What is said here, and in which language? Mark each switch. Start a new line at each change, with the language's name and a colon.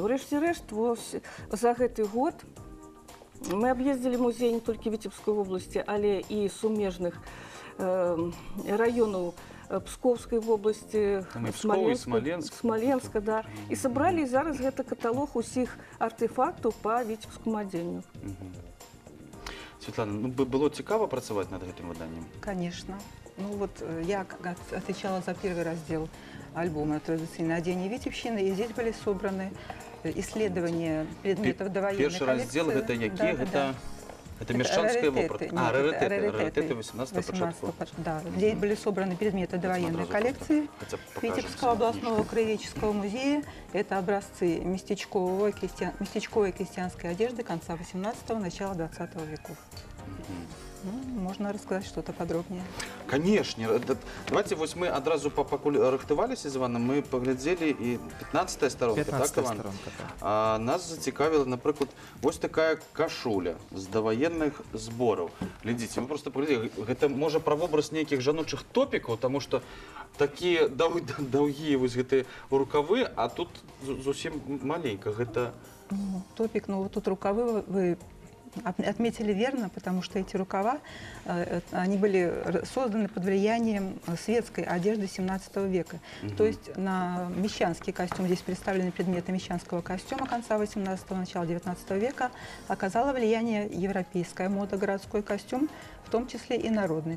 Belarusian: Урэшце рэшт, за гэты год мы аб'ездзілі музей не толькі Віцебскай вобласці, але і сумежных раёнаў
Russian: Псковской области,
Belarusian: Там і Псков, і Смоленск.
Russian: Смоленска, да.
Belarusian: І сабралі зараз гэта каталог усіх артефактаў па Віцебскому адзенню. Світлана, ну было цікаво працаваць над гэтым выданнем?
Russian: Конечно. Ну вот я отвечала за первый раздел альбома «Традиционное одеяние Витебщины», и здесь были собраны исследования предметов довоенной
Belarusian: Першы раздзел гэта які? Гэта Мешчанская вопратка. А, раритеты 18-го початку.
Russian: Да, здесь были собраны предметы довоенной коллекции Витебского областного краеведческого музея. Это образцы местечковой крестьянской одежды конца 18-го, начала 20 веков. Ну, можно рассказать что-то подробнее.
Belarusian: Конечно. Давайте вось мы адразу пакуль рыхтаваліся з Іваном, мы паглядзелі і 15-я старонка, 15 так, Іван? сторонка, так. А нас зацікавіла, напрыклад, вось такая кашуля з даваенных збораў. Глядзіце, вы просто паглядзелі, гэта можа пра вобраз нейкіх жаночых топікаў, таму што такія даўгія вось гэтыя рукавы, а тут зусім маленька. Гэта
Russian: Ну, топик, ну вот тут рукавы вы отметили верно, потому что эти рукава, они были созданы под влиянием светской одежды 17 века. То есть на мещанский костюм, здесь представлены предметы мещанского костюма конца 18-го, начала 19 века, оказало влияние европейская мода, городской костюм, в том числе и народный.